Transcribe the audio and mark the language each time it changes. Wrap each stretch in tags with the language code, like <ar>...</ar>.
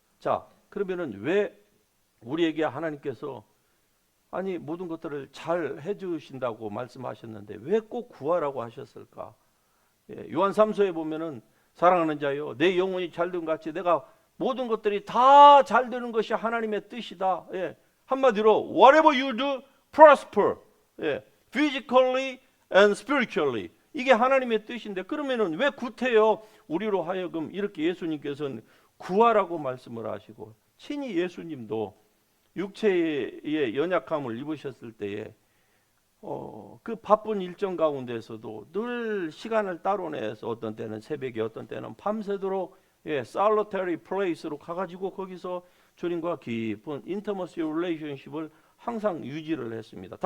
<ko>자, 그러면은 왜 우리에게 하나님께서 모든 것들을 잘 해주신다고 말씀하셨는데 왜 꼭 구하라고 하셨을까? 요한 3서에 보면은 사랑하는 자여, 내 영혼이 잘된 같이 내가 모든 것들이 다 잘 되는 것이 하나님의 뜻이다. 한마디로</ko> <en>whatever you do, prosper. physically and spiritually.</en> <ko>이게 하나님의 뜻인데, 그러면은 왜 구태여 우리로 하여금 이렇게 예수님께서는 구하라고 말씀을 하시고, 친히 예수님도 육체의 연약함을 입으셨을 때에 그 바쁜 일정 가운데서도 늘 시간을 따로 내서 어떤 때는 새벽에 어떤 때는 밤새도록</ko> <en>solitary place</en> <ko>로 가가지고 거기서 주님과 깊은</ko> <en>intimacy relationship</en> <ko>을 항상 유지를 했습니다.</ko>